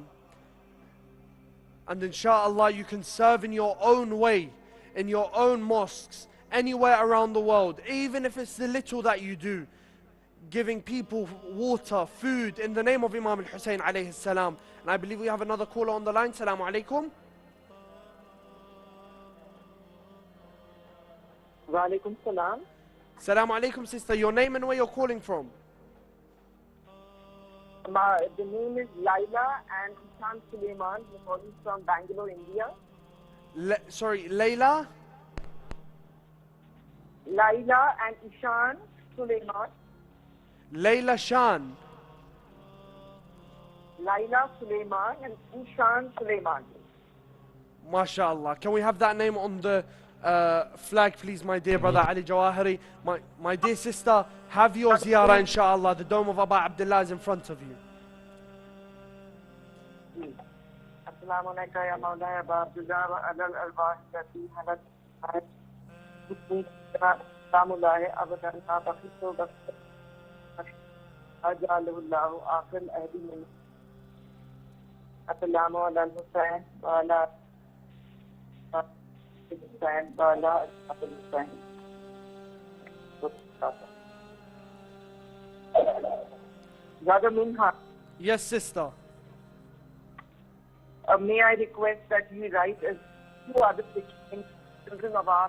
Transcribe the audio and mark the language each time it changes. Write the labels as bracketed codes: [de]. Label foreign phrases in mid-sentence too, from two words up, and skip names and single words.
[en] And inshallah, you can serve in your own way, in your own mosques, anywhere around the world, even if it's the little that you do, giving people water, food, in the name of Imam Al Hussain [ar] عليه السلام. [en] And I believe we have another caller on the line. [ar] السلام عليكم. وعليكم السلام. السلام عليكم, [en] sister. Your name and where you're calling from? The name is Laila and Ishan Suleiman. We're calling from Bangalore, India. Sorry, Layla? Laila and Ishan Suleiman. Layla Shan. Laila Suleiman and Ishan Suleiman. [ar] MashaAllah. [en] Can we have that name on the flag, please, my dear brother Ali Jawahiri? My dear sister, have your ziyarah, inshallah. The dome of Aba Abdullah is in front of you. [ar] السلام عليكم يا مولاي أبا عبد الله وعلى الأرواح التي حلت سلام الله أبدا ما بقيت جعله الله آخر عهدي من السلام على الحسين وعلى الحسين وعلى الحسين. [en] Brother Minhal. Yes, sister. May I request that you write as two other children of ours.